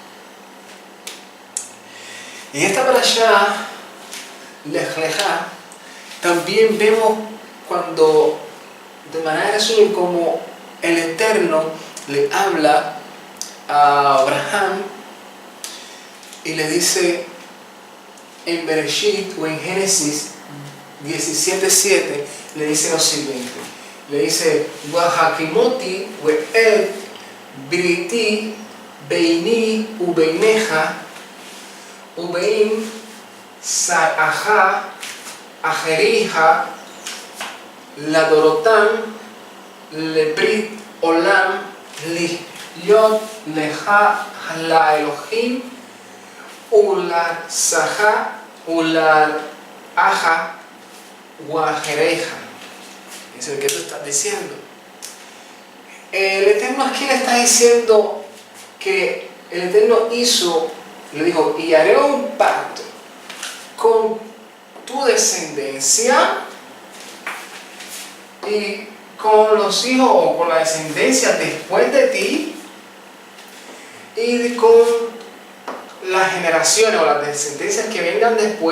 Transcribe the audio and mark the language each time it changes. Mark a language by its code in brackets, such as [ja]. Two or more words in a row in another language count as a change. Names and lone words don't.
[es] En esta parashá, Lech Lechá, también vemos cuando, de manera resumen, como el Eterno le habla a Abraham y le dice: en Bereshit o en Génesis 17:7 le dice lo siguiente. Le dice, [he] והקמתי את בריתי ביני ובינך ובין זרעך אחריך לדרתם לברית עולם להיות לך לאלהים ולזרעך ולזרעך אחריך. [es] Es el que tú estás diciendo. El Eterno aquí le está diciendo que el Eterno le dijo, y haré un pacto con tu descendencia y con los hijos o con la descendencia después de ti y con las generaciones o las descendencias que vengan después.